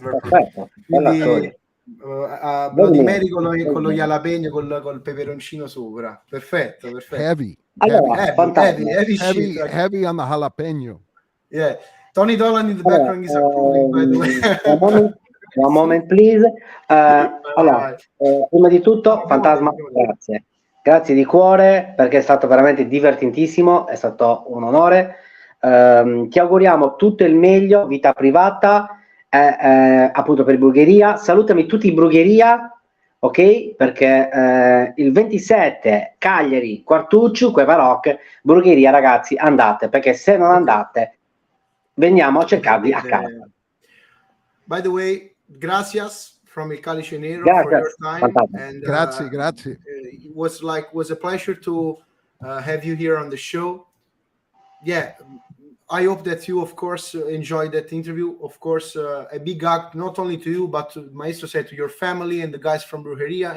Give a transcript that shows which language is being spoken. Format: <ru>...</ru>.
<it>Perfetto. Quindi Bloody Mary con lo jalapeno, col peperoncino sopra. Perfetto.</it> <en>Heavy.</en> <it>Allora, fantastico.</it> <en>Heavy shit. Heavy on the jalapeno. Yeah. Tony Dolan in the background is approving, by the way. One moment, please.</en> <it>Allora, prima di tutto, Fantasma, grazie. Grazie di cuore, perché è stato veramente divertentissimo, è stato un onore. Ti auguriamo tutto il meglio, vita privata, appunto per Brujeria. Salutami tutti in Brujeria, ok? Perché il 27 Cagliari, Quartuccio, Queva Rock, Brujeria, ragazzi, andate, perché se non andate veniamo a cercarvi a casa.</it> <en>By the way, gracias from il Calice Nero for your time. And,</en> <it>grazie.</it> <en>It was a pleasure to have you here on the show. Yeah, I hope that you, of course, enjoyed that interview. Of course, a big hug not only to you, but to Maestro said, to your family and the guys from Brujeria.</en>